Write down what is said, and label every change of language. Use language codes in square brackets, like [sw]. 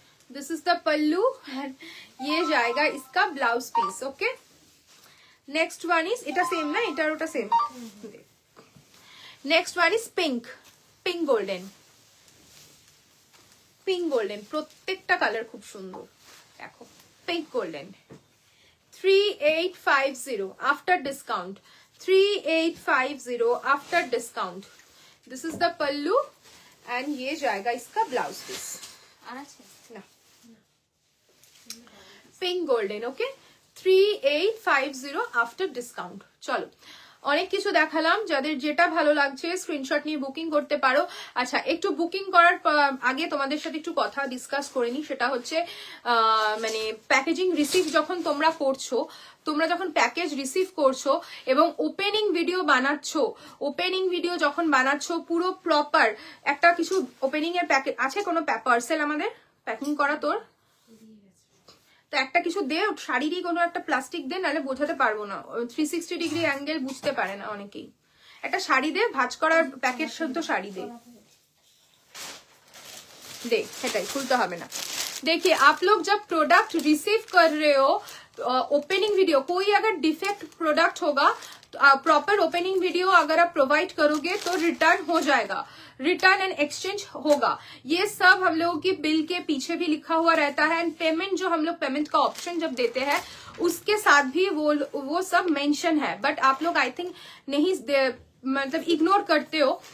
[hi] This is the pallu and ये जाएगा इसका blouse piece. [en] okay, next one is, [bn] এটা সেম না, এটার ওটা same. [en] next one is pink, pink golden, [bn] pink golden. প্রত্যেকটা কালার খুব সুন্দর। দেখো pink golden, [en] 3850 after discount. 3850 after discount. This is the pallu and [hi] ये जाएगा इसका ब्लाउज पीस ना pink golden okay 3850 after discount. [bn] चलो অনেক কিছু দেখালাম, যাদের যেটা ভালো লাগছে স্ক্রিনশট নিয়ে বুকিং করতে পারো। আচ্ছা একটু বুকিং করার আগে তোমাদের সাথে একটু কথা ডিসকাস করে নি, সেটা হচ্ছে মানে প্যাকেজিং রিসিভ যখন তোমরা করছো, তোমরা যখন প্যাকেজ রিসিভ করছো এবং ওপেনিং ভিডিও বানাচ্ছ, ওপেনিং ভিডিও যখন বানাচ্ছ পুরো প্রপার একটা কিছু ওপেনিং এর প্যাকেজ আছে, কোনো পার্সেল আমাদের প্যাকিং করা তোর তো একটা কিছু দে, শাড়িরই কোনো একটা প্লাস্টিক দে, নাহলে বোঝাতে পারবো না, 360 ডিগ্রি অ্যাঙ্গেল বুঝতে পারে না অনেকেই। একটা শাড়ি দে, ভাঁজ করার প্যাকেট শুদ্ধ শাড়ি দে, दे সেটাই খুলতে হবে না। [hi] देखिए आप लोग जब प्रोडक्ट रिसीव कर रहे हो, ओपनिंग वीडियो कोई अगर डिफेक्ट प्रोडक्ट होगा तो प्रॉपर ओपनिंग वीडियो अगर आप प्रोवाइड करोगे तो रिटर्न हो जाएगा, रिटर्न एंड एक्सचेंज होगा। ये सब हम लोगों की बिल के पीछे भी लिखा हुआ रहता है एंड पेमेंट जो हम लोग पेमेंट का ऑप्शन जब देते हैं उसके साथ भी वो सब मेंशन है, बट आप लोग आई थिंक नहीं मतलब इग्नोर करते हो।